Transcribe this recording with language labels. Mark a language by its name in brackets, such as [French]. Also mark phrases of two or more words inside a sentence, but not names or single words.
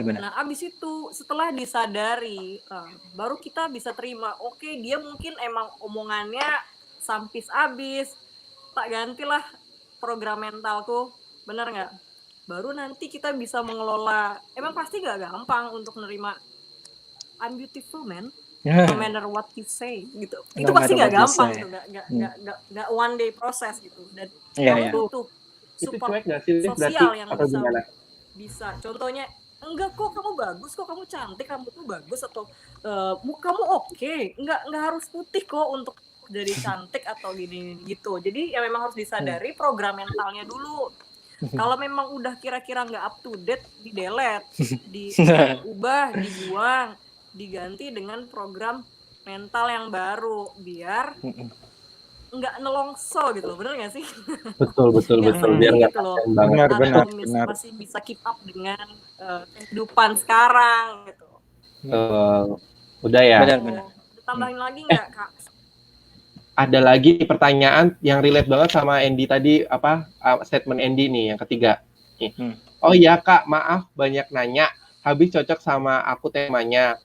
[Indonesian] Nah, abis itu setelah disadari, baru kita bisa terima. Oke, dia mungkin emang omongannya sampis abis, tak gantilah program mentalku, bener nggak? Baru nanti kita bisa mengelola. Emang pasti nggak gampang untuk nerima [English] I'm beautiful man, no matter what you say [Indonesian] gitu. Itu pasti nggak gampang tuh, nggak [English] one day [Indonesian] proses gitu. Dan kamu butuh support sosial yang bisa. Contohnya, enggak kok kamu bagus kok, kamu cantik, kamu tuh bagus, atau mukamu oke, enggak harus putih kok untuk jadi cantik atau gini gitu. Jadi ya memang harus disadari program mentalnya dulu. Kalau memang udah kira-kira nggak [English] up to date, [Indonesian] di delete, diubah, dibuang, diganti dengan program mental yang baru biar nggak nelongso gitu, bener nggak sih? Betul biar nggak gitu loh. Benar. Masih bisa [English] keep up [Indonesian] dengan kehidupan sekarang gitu. Udah ya. Benar. Tambahin lagi nggak Kak? Ada lagi pertanyaan yang relate banget sama Andy tadi, statement Andy nih yang ketiga. Oh iya Kak, maaf banyak nanya. Habis cocok sama aku temanya.